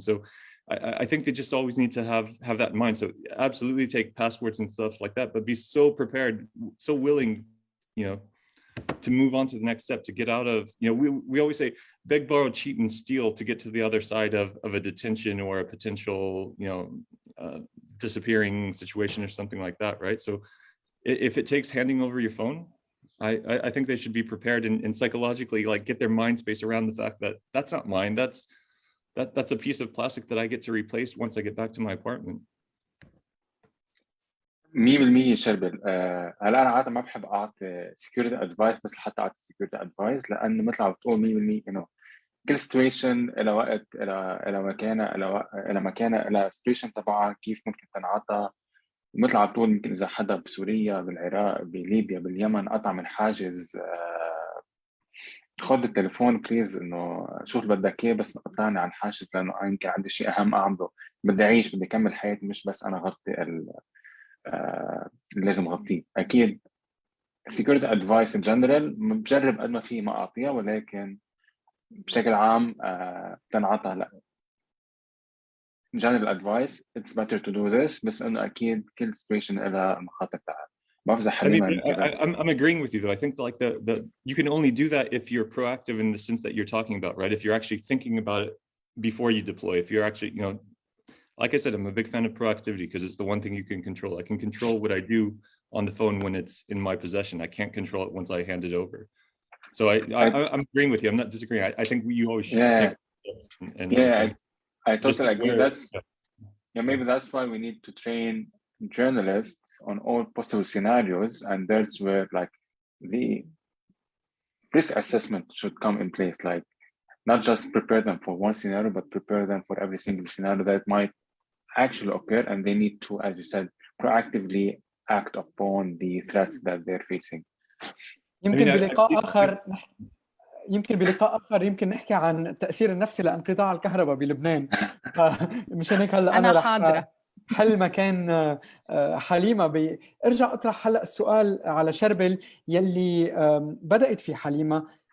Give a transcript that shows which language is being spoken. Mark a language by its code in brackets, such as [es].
[en] So I think they just always need to have that in mind. So absolutely take passwords and stuff like that, but be so prepared, so willing, you know, to move on to the next step, to get out of, you know, we always say beg, borrow, cheat, and steal to get to the other side of a detention or a potential, you know, disappearing situation or something like that, right? So if it takes handing over your phone, I think they should be prepared and psychologically, like, get their mind space around the fact that that's not mine. That's a piece of plastic that I get to replace once I get back to my apartment. [ar] 100% شربل. هلا انا عاده ما بحب اعطي [en] security advice [ar] بس لحتى اعطي سكيورتي ادفايس، لانه مثل ما بتقول 100% انه كل سيتويشن لها وقت، لها مكانها، لها سيتويشن تبعها كيف ممكن تنعطى. مثل ما بتقول يمكن اذا حدا بسوريا، بالعراق، بليبيا، باليمن قطع من حاجز، خد التليفون بليز، انه شو اللي بدك اياه بس قطعني عن حاجز، لانه يمكن عندي شيء اهم اعمله، بدي اعيش، بدي اكمل حياتي، مش بس انا غطي اللي لازم اغطيه. اكيد [en] security advice in general [ar] بجرب قد ما في ما اعطيها، ولكن بشكل عام بتنعطى. هلا [en] general advice it's better to do this، [ar] بس انه اكيد كل situation لها المخاطر تاعها. [en] I mean, I'm agreeing with you though. I think like the you can only do that if you're proactive in the sense that you're talking about, right? If you're actually thinking about it before you deploy, if you're actually, you know, like I said, I'm a big fan of proactivity because it's the one thing you can control. I can control what I do on the phone when it's in my possession. I can't control it once I hand it over. So I'm agreeing with you. I'm not disagreeing. I think you always should take steps and I just totally agree. aware- That's maybe that's why we need to train journalists on all possible scenarios, and that's where like the risk assessment should come in place. Like not just prepare them for one scenario, but prepare them for every single scenario that might actually occur, and they need to, as you said, proactively act upon the threats that they're facing. [ar] يمكن بلقاء آخر يمكن نحكي عن التأثير النفسي لانقطاع الكهرباء بلبنان. مشان هيك هلا أنا حاضرة. حل مكان حليمة. ارجع اطرح هلا السؤال على شربل يلي بدأت في حليمة.